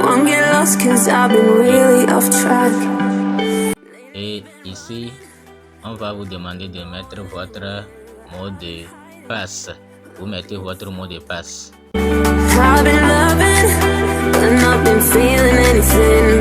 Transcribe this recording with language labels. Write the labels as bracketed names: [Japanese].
[English] Won't get lost 'cause I've been really off track. [French] Et ici, on va vous demander de mettre votre mot de passe. Vous mettez votre mot de passe. [English] I've been loving, but not been feeling anything.